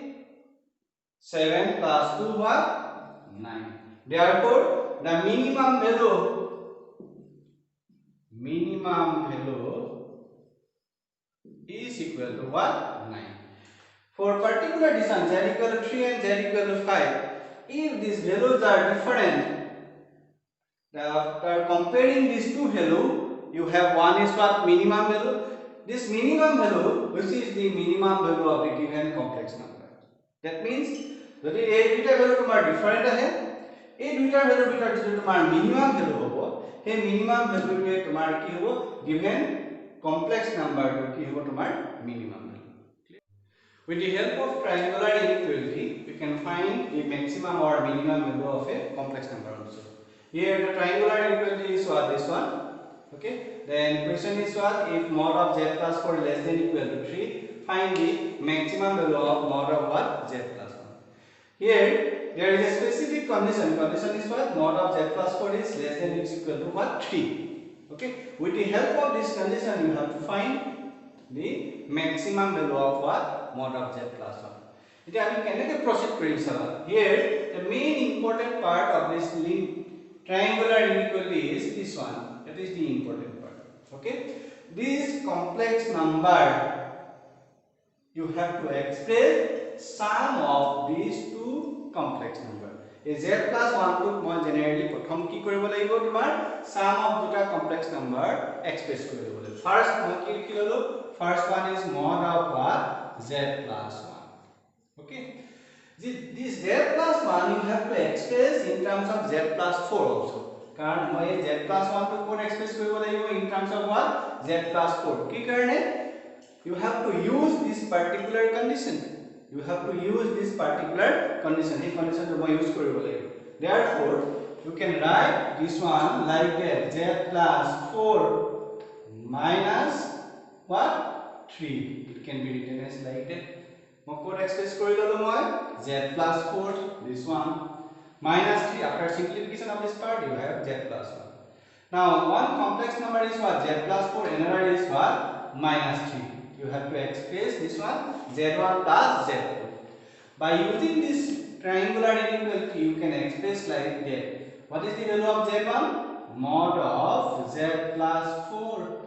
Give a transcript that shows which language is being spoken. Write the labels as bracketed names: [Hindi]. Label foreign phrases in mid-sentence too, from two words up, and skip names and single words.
[English] 7 plus 2 what 9 therefore the minimum value is equal to what 9 for particular distance z equal to 3 and z equal to 5 if these values are different after comparing these two value you have one is what minimum value this minimum value which is the minimum value of the given complex number that means [Assamese] যদি এই দুইটা ভ্যালু তোমাৰ ডিফারেন্ট আহে এই দুইটা ভ্যালুৰ ভিতৰত যদি তোমাৰ মিনিমাম ভ্যালু হ'ব সেই মিনিমাম ভ্যালুটোৱে তোমাৰ কি হ'ব [English] given complex number to [Assamese] কি হ'ব তোমাৰ [English] minimum value with the help of triangular inequality we can find the maximum or minimum value of a complex number also here the triangular inequality is what this one okay then question is what if mod of z plus 4 less than equal to 3 find the maximum value of mod of what z plus 1 here there is a specific condition is what mod of z plus 4 is less than or equal to what 3 okay with the help of this condition you have to find the maximum value of what mod of z plus 1 [Assamese] এটা আমি কেনেকৈ proceed কৰিম চাবা [English] here the main important part of this triangular inequality is this one that is the important part okay this complex number you have to express sum of these two complex number a z plus 1 to [Assamese] মই generally প্ৰথম কি কৰিব লাগিব তোমাৰ sum of দুটা complex number express কৰিব লাগিব [English] first [Assamese] মই কি লিখি ললো [English] first one is mod of what z plus 1 okay this z plus 1 you have to express in terms of z plus 4 also [Assamese] কাৰণ মই z plus 1 to কোন express কৰিব লাগিব [English] in terms of what z plus 4 [Assamese] কি কাৰণে [English] you have to use this particular condition hey condition to [Assamese] মই use কৰিব লাগিব [English] therefore you can write this one like that z plus 4 minus what 3 it can be written as like that [Assamese] মই কোড এক্সপ্ৰেস কৰি ললো মই [English] z plus 4 this one minus 3 after simplification of this part you have z plus 1 now one complex number is what z plus 4 another is what minus 3 you have to express this one z1 plus z2 by using this triangular inequality you can express like that what is the value of z1 mod of z plus 4